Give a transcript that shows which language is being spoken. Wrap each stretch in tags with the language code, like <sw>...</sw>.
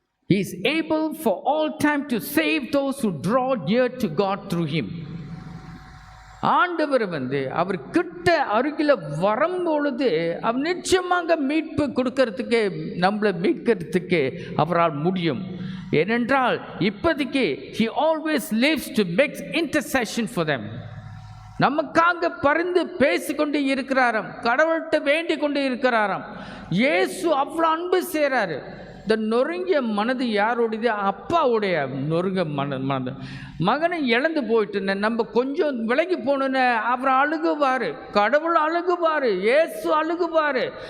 <en>He is able for all time to save those who draw near to God through him.</en> <ta>ஆண்டவர் வந்து அவர் கிட்ட அருகில் வரும்பொழுது அவர் நிச்சயமாக மீட்பு கொடுக்கறதுக்கு, நம்மளை மீட்கிறதுக்கு அவரால் முடியும். ஏனென்றால் இப்போதைக்கு</ta> <en>he always lives to make intercession for them.</en> <ta>நமக்காக பரிந்து பேசிக்கொண்டு இருக்கிறாராம், கடவுள்கிட்ட வேண்டிக் கொண்டு இருக்கிறாராம். இயேசு அவ்வளோ அன்பு செய்கிறாரு. இந்த நொறுங்கிய மனது யாருடையது? அப்பாவுடைய நொறுங்க மனது. மகனை இழந்து போயிட்டு நம்ம கொஞ்சம் விலகி போகணுன்னு அவர் அழுகுவார், கடவுள் அழுகுவார், இயேசு அழுகுவார்.</ta>